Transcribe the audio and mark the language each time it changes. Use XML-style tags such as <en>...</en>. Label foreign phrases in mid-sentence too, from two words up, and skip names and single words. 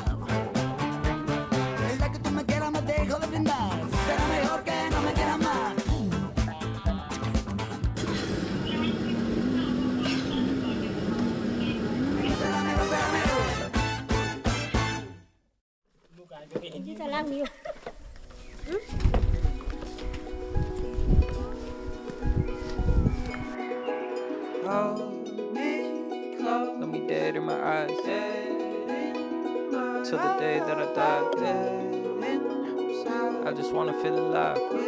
<es>Verdad que tú me quieres más dejo de brindar. Será mejor que no me quieras más. Será mejor, será mejor.</es> <ne>जुत्ता लाग्ने यो</ne> <en>Hold me close, look me dead in my eyes. Till the day that I die. I just wanna feel alive.</en>